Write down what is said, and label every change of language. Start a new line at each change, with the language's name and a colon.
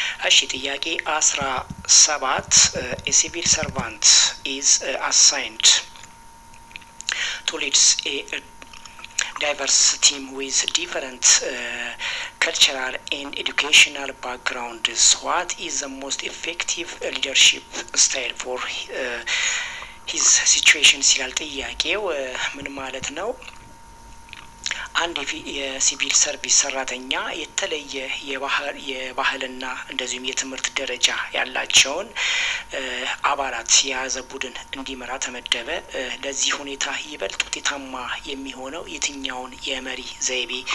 Amharic: እሺ ጥያቄ 17
English: a civil servant is assigned to lead a diverse team with different cultural and educational backgrounds. What is the most effective leadership style for his situation
Amharic: ሲላል ጥያቄው ምን ማለት ነው? አንድ የሲቪል ሰርቪስ ሰራተኛ የተለየ የባህልና እንደዚሁም የትምህርት ደረጃ ያላቸውን አባላት የያዘ ቡድን እንዲመራ ተመደበ። ለዚህ ሁኔታ ይበልጥ ውጤታማ የሚሆነው የትኛውን የመሪ ዘይቤ